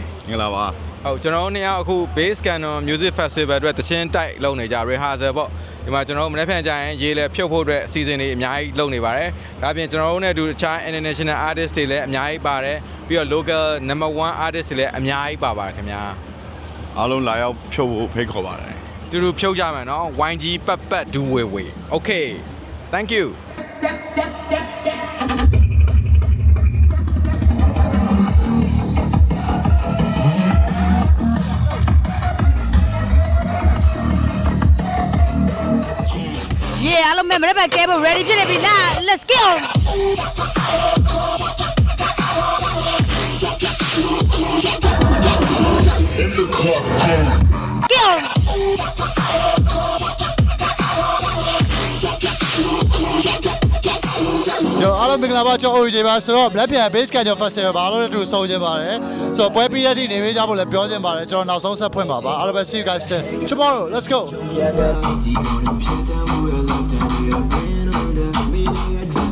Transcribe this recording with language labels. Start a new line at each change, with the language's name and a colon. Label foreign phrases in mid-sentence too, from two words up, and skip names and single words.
Burmese: မင်္ဂလာပါ ဟုတ်ကျွန်တော်တို့နှစ်ယောက်အခု Bass Canon Music Festival အတွက်တခြင်းတိုက်လုပ်နေကြ rehearsal ပေါ့ဒီမှာကျွန်တော်တို့မနေ့ပြန်ကြရင်ရေးလဲဖြုတ်ဖို့အတွက်အစီအစဉ်တွေအများကြီးလုပ်နေပါတယ်ဒါပြင်ကျွန်တော်တို့နဲ့အတူတခြား
English: international artist
Burmese: တွေလည်းအများကြီးပါတယ်ပြီးတော့
English: local number 1 artist
Burmese: တွေလည်းအများကြီးပါပါတယ်ခင်ဗျာ အားလုံးလာရောက်ဖြုတ်ဖို့ဖိတ်ခေါ်ပါတယ် တူတူဖြုတ်ကြမယ်နော် YG ပတ်ဒူဝေဝေ
English: Okay thank you Yeah, I don't remember that cable ready to be live. Let's go. Go.
Burmese: ရောအားလုံးမင်္ဂလာပါကျွန်တော် Origin ပါဆိုတော့ Blackpink Bass Canon Festival ဘာလို့လဲတူဆုံးခြင်းပါတယ်ဆိုတော့ပွဲပြီးတဲ့ဒီနေပေးကြဖို့လည်းပြောခြင်းပါတယ်ကျွန်တော်နောက်ဆုံးဆက်ဖွင့်ပါပါအားလုံးပဲ
English: see you guys then tomorrow let's go